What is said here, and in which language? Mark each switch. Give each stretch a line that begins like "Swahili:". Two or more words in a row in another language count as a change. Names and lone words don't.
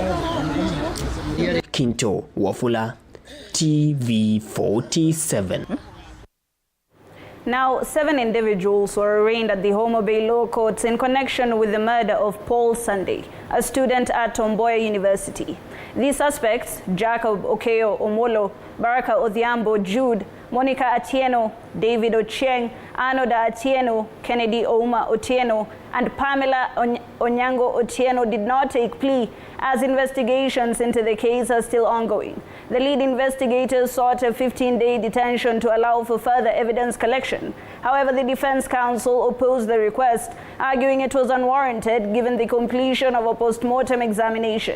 English: Kinto Wafula, TV47. Now, 7 individuals were arraigned at the Homa Bay Law Courts in connection with the murder of Paul Sunday, a student at Tomboya University. These suspects, Jacob Okeyo Omolo, Baraka Odhiambo Jude, Monica Atieno, David Ochieng, Anoda Atieno, Kennedy Ouma Otieno, and Pamela Onyango Otieno did not take plea, as investigations into the case are still ongoing. The lead investigators sought a 15-day detention to allow for further evidence collection. However, the defense counsel opposed the request, arguing it was unwarranted given the completion of a post-mortem examination.